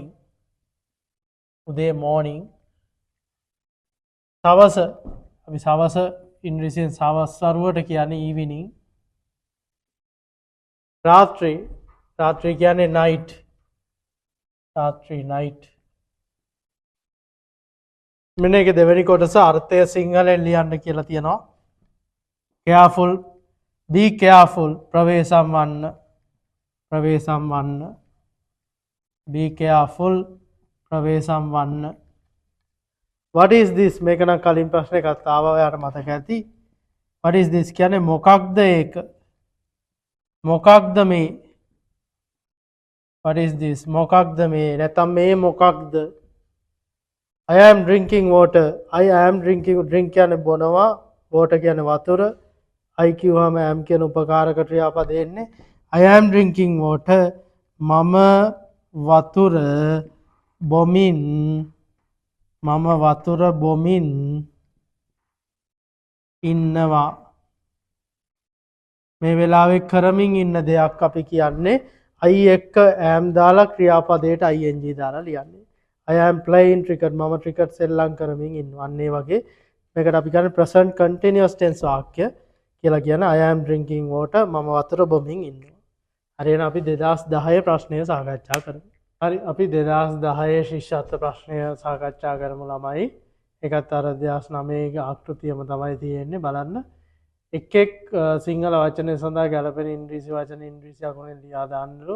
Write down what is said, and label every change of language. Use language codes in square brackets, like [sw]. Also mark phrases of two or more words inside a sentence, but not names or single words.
[si] උදේ morning. සවස අපි සවස ඉංග්‍රීසියෙන් සවස් වරුවට කියන්නේ evening. රාත්‍රී කියන්නේ night. රාත්‍රී night. මෙන්න එක දෙවෙනි කොටස අර්ථය සිංහලෙන් ලියන්න කියලා තියෙනවා. [en] careful, be careful, [si] ප්‍රවේශම් වන්න. [en] be careful, [si] ප්‍රවේශම් වන්න. [en] what is this? [si] මේක නම් කලින් ප්‍රශ්නේ එකක් ආවා ඔයාලට මතක ඇති. [en] what is this [si] කියන්නේ මොකක්ද ඒක? මොකක්ද මේ? [en] what is this? [si] මොකක්ද මේ? නැත්නම් මේ මොකක්ද? [en] I am drinking water. I am drinking. [si] drink කියන්නේ බොනවා. water කියන්නේ වතුර. I කියවම am කියන උපකාරක ක්‍රියාපද එන්නේ. [en] I am drinking water. [si] මම වතුර බොමින් ඉන්නවා. මේ වෙලාවේ කරමින් ඉන්න දෙයක් අපි කියන්නේ I එක්ක am දාලා ක්‍රියාපදයට ing දාලා ලියන්නේ. [en] I am playing cricket. [si] මම ක්‍රිකට් සෙල්ලම් කරමින් ඉන්නවා. අන්න ඒ වගේ මේකට අපි කියන්නේ [en] present continuous tense [si] වාක්‍ය කියලා කියන [en] I am drinking water. [si] මම වතුර බොමින් ඉන්නවා. හරි එහෙනම් අපි 2010 ප්‍රශ්නය සාකච්ඡා කරමු. හරි අපි 2010 ශිෂ්‍යත්ව ප්‍රශ්නය සාකච්ඡා කරමු ළමයි. ඒකත් අර 2009 ආකෘතියම තමයි තියෙන්නේ බලන්න. එක් සිංහල වචන සඳහා ගැලපෙන ඉංග්‍රීසි වචන ඉංග්‍රීසි අකුරෙන් ලියා දාන්නලු.